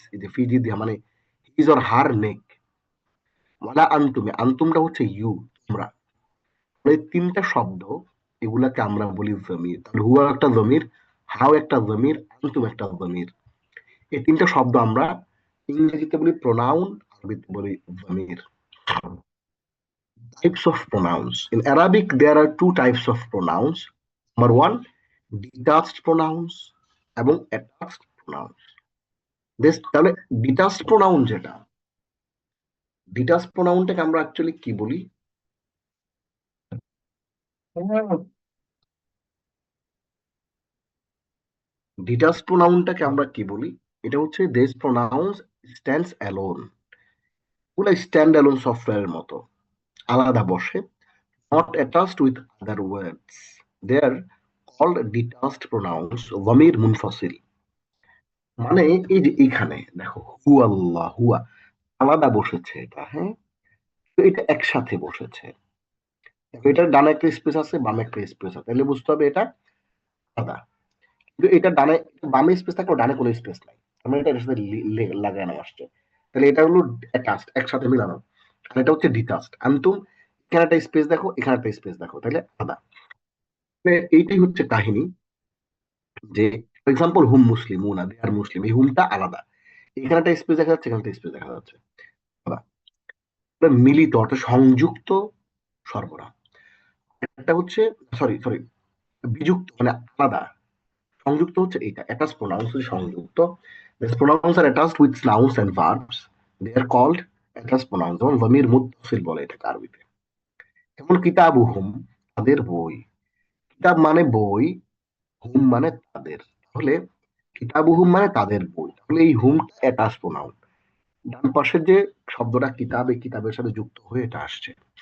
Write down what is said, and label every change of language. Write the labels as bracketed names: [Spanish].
[Bangla] এই যে ফিজি দি মানে হিজ অর হার নেক। ওয়ালা আনতুমে, আনতুমটা হচ্ছে ইউ, তোমরা। এই তিনটা শব্দ, এগুলাকে আমরা বলি জমির। তাহলে হুয়া একটা জমির, হাও একটা জমির, আনতুম একটা জমির। এই তিনটা শব্দ আমরা ইংরেজিতে বলি প্রোনাউন, আরবিতে বলি জমির। [English] Types of pronouns. In Arabic, there are two types of pronouns. Number one, detached pronouns এবং attached pronouns. [Bangla] তাহলে ডিটাচড প্রোনাউন যেটা, ডিটাচড প্রোনাউনটাকে আমরা অ্যাকচুয়ালি কি বলি? ডিটাচড প্রোনাউনটাকে আমরা কি বলি? এটা হচ্ছে দিস প্রোনাউন্স স্ট্যান্ডস অ্যালোন। ওগুলা স্ট্যান্ড অ্যালোন সফটওয়্যারের মতো, আলাদা বসে, [English] not attached with other words. They are called detached pronouns, ضمير মুনফাসিল। [Bangla] মানে এই যে এখানে দেখো হু আল্লাহ, হুয়া আলাদা বসেছে এটা, হ্যাঁ, তো এটা একসাথে বসেছে। দেখো এটার ডানে একটা স্পেস আছে, বামে একটা স্পেস আছে, তাহলে বুঝতে হবে এটা আলাদা। কিন্তু এটা ডানে, বামে স্পেস থাকলেও ডানে কোনো স্পেস নাই, আমরা এটা এটার সাথে লাগানো আসছে। তাহলে এটা হলো অ্যাটাচড, একসাথে মিলানো। আর এটা হচ্ছে ডিটাচড। আনতুম এখানে একটা স্পেস দেখো, এখানে একটা স্পেস দেখো, তাহলে আলাদা। মানে এইটাই হচ্ছে কাহিনী, যে ফর এক্সাম্পল হুম মুসলিমুনা, দে আর মুসলিম, এই হুমটা আলাদা, এখানে একটা স্পেস দেখা যাচ্ছে, এখানে একটা স্পেস দেখা যাচ্ছে, আলাদা। এটা মিলিত অর্থাৎ সংযুক্ত সরবরাহ। একটা হচ্ছে, সরি সরি, বিযুক্ত মানে আলাদা, সংযুক্ত হচ্ছে এইটা অ্যাটাচ প্রোনাউন্স হচ্ছে সংযুক্ত। [English] These pronouns are attached with nouns and verbs. They are called attached pronouns। [Bangla] যেমন জমির মুত্তাসিল বলে এটাকে আরবিতে। যেমন কিতাবুহুম, তাদের বই। কিতাব মানে বই, হুম মানে তাদের। তাহলে কিতাবুহুম মানে তাদের বই, তাহলে এই হুম অ্যাটাচ প্রোনাউন। ডান পাশের যে শব্দটা কিতাব, এই কিতাবের সাথে যুক্ত হয়ে এটা আসছে।